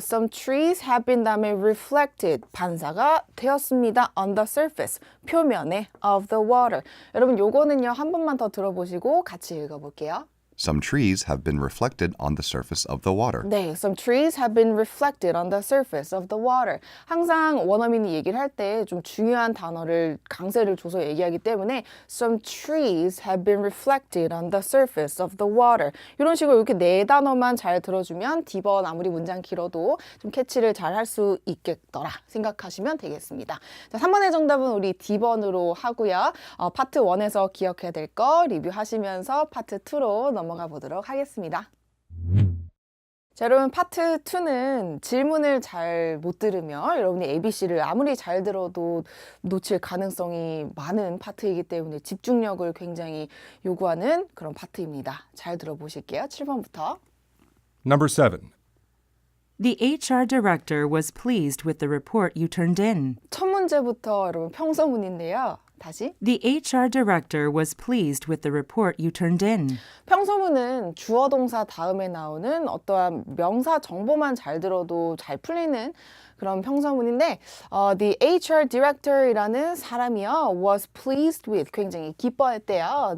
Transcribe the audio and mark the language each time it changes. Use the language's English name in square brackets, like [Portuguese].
[English] Some trees have been [Korean] 다음에 [English] reflected, [Korean] 반사가 되었습니다. [English] On the surface, [Korean] 표면에 [English] of the water. [Korean] 여러분 요거는요. 한 번만 더 들어보시고 같이 읽어볼게요. [English] Some trees have been reflected on the surface of the water. 네, some trees have been reflected on the surface of the water. [Korean] 항상 원어민이 얘기를 할 때 좀 중요한 단어를 강세를 줘서 얘기하기 때문에 [English] some trees have been reflected on the surface of the water. [Korean] 이런 식으로 이렇게 네 단어만 잘 들어주면 D번 아무리 문장 길어도 좀 캐치를 잘 할 수 있겠더라 생각하시면 되겠습니다. 자, 3번의 정답은 우리 D번으로 하고요. 파트 1에서 기억해야 될 거 리뷰하시면서 파트 2로 넘어가 보도록 하겠습니다. 자, 여러분 파트 2는 질문을 잘 못 들으면 여러분이 ABC를 아무리 잘 들어도 놓칠 가능성이 많은 파트이기 때문에 집중력을 굉장히 요구하는 그런 파트입니다. 잘 들어보실게요. 7번부터. [English] Number 7. The HR director was pleased with the report you turned in. [Korean] 첫 문제부터 여러분 평서문인데요. 다시. [English] The HR director was pleased with the report you turned in. [Korean] 평서문은 주어 동사 다음에 나오는 어떠한 명사 정보만 잘 들어도 잘 풀리는 그런 평서문인데 [English] the HR director [Korean] 이라는 사람이요 [English] was pleased with [Korean] 굉장히 기뻐했대요.